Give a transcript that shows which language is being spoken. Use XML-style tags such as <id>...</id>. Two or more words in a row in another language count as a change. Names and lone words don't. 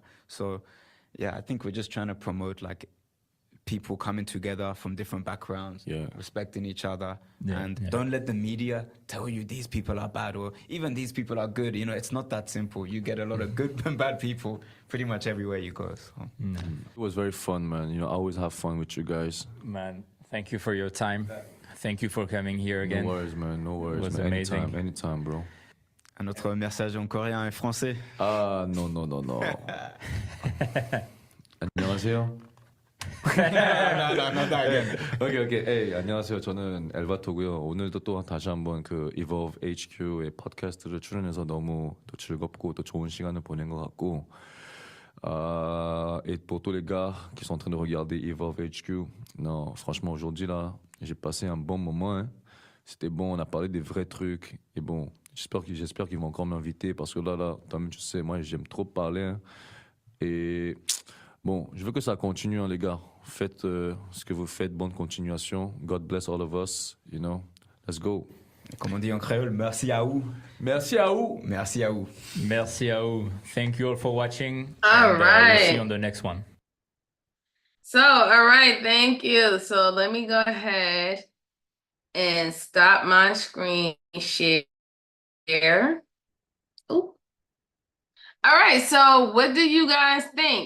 <en>So yeah, I think we're just trying to promote like people coming together from different backgrounds, respecting each other, and don't let the media tell you these people are bad or even these people are good. You know, it's not that simple. You get a lot of good and bad people pretty much everywhere you go. So. It was very fun, man. You know, I always have fun with you guys. Man, thank you for your time. Thank you for coming here again. No worries, man. No worries. It was man. amazing. Anytime, bro.</en> <fr>Un autre message en coréen et français? Ah, non.</fr> <ko>안녕하세요. 오케이. Hey, 안녕하세요. 저는 엘바토고요. 오늘도 또 다시 한번 그 Evolve HQ의 팟캐스트를 출연해서 너무 또 즐겁고 또 좋은 시간을 보낸 것 같고,</ko> <fr>et pour tous les gars qui sont en train de regarder Evolve HQ, non, franchement aujourd'hui là, j'ai passé un bon moment. Hein. C'était bon, on a parlé des vrais trucs. Et bon, j'espère qu'ils vont encore m'inviter parce que là, toi-même tu sais, moi j'aime trop parler. Hein. Et bon, je veux que ça continue, hein, les gars. Faites ce que vous faites, bonne continuation.</fr> <en>God bless all of us, you know. Let's go.</en> <fr>Comme on dit en créole, merci à vous. Merci à vous. Merci à vous. Merci à vous.</fr> <en>Thank you all for watching. All right. We'll see you on the next one. So, all right, thank you. So let me go ahead and stop my screen share. Ooh. All All right, so what do you guys think?</en>